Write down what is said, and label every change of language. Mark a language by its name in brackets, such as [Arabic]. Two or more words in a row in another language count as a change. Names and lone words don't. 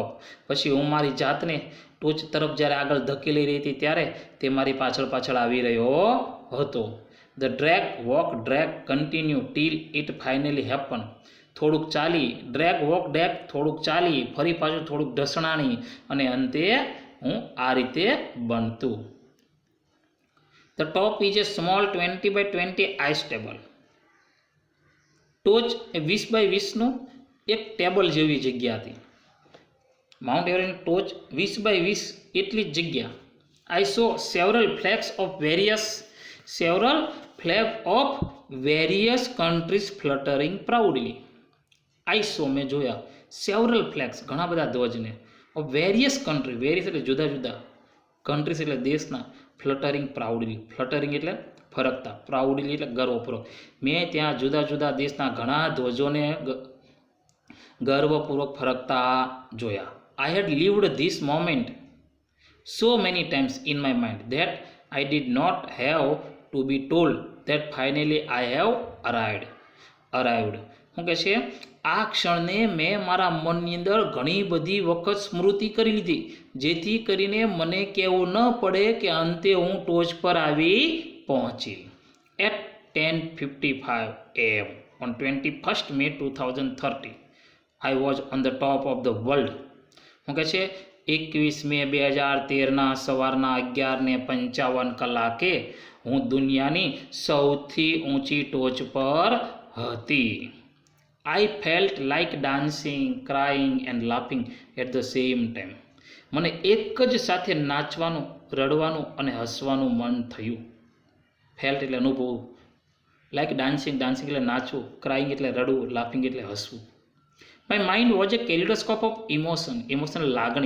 [Gujarati] પછી હું મારી જાતને ટોચ તરફ જ્યારે આગળ ધકેલી રહી હતી ત્યારે તે મારી પાછળ પાછળ આવી રહ્યો હતો. [English] The drag, walk, drag, continue till it finally happen. [Gujarati] થોડુંક ચાલી, [English] drag walk deck [Gujarati] થોડુંક ચાલી, ફરી પાછું થોડુંક ઢસણાણી અને અંતે હું આ રીતે બનતું. [English] The top is a small 20 by 20 ice table. [Gujarati] ટોચ એ 20 by 20નું એક ટેબલ જેવી જગ્યા હતી. માઉન્ટ એવરેસ્ટની ટોચ 20 by 20 એટલી જ જગ્યા. [English] I saw several flags of various countries fluttering proudly. I saw [Gujarati] મેં જોયા, [English] several flags [Gujarati] ઘણા બધા ધ્વજને, [English] of various country, [Gujarati] various એટલે જુદા જુદા, countries એટલે દેશના, [English] fluttering proudly, [Gujarati] fluttering એટલે ફરકતા, proudly એટલે ગર્વપૂર્વક. મેં ત્યાં જુદા જુદા દેશના ઘણા ધ્વજોને ગર્વપૂર્વક ફરકતા જોયા. [English] I had lived this moment so many times in my mind that I did not have to be told that finally I have arrived. [Gujarati] શું કહે છે? આ ક્ષણને મેં મારા મનની અંદર ઘણી બધી વખત સ્મૃતિ કરી લીધી, જેથી કરીને મને કહેવું ન પડે કે અંતે હું ટોચ પર આવી પહોંચી. [English] At 10:55 AM on 21st May 2030, I was on the top of the world. [Gujarati] શું કહે છે? 21 મે 2013ના સવારના 11:55 હું દુનિયાની સૌથી ઊંચી ટોચ પર હતી. [English] I felt like dancing, crying and laughing at the same time. [Gujarati] મને એક જ સાથે નાચવાનું, રડવાનું અને હસવાનું મન થયું. ફેલ્ટ એટલે અનુભવવું, [English] like dancing [Gujarati] એટલે નાચવું, ક્રાઇંગ એટલે રડવું, લાફિંગ એટલે હસવું. [English] My mind was a kaleidoscope of emotion લાગણી.